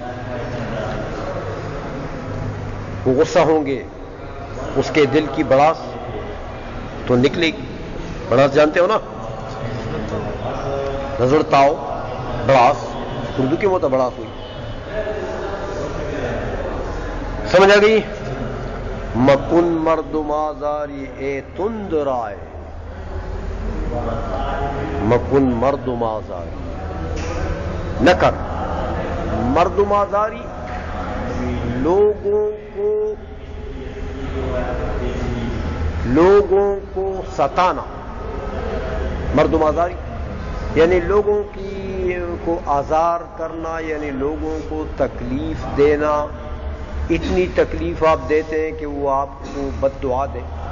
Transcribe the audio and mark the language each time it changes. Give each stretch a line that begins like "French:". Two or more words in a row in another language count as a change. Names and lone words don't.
Urdu: وہ غصہ ہوں گے، اس کے دل کی بھڑاس تو نکلے گی. بھڑاس جانتے ہو نا؟ نظر تاؤ، بھڑاس، اردو کی وہ تو بھڑاس ہوئی. سمجھ آ گئی؟
Persian: مکن مردم آزاری اے تند رائے، مکن مردم آزاری،
Urdu: نہ کر مردم آزاری، لوگوں کو ستانا، مردم آزاری یعنی لوگوں کو آزار کرنا، یعنی لوگوں کو تکلیف دینا، اتنی تکلیف آپ دیتے ہیں کہ وہ آپ کو بد دعا دیں،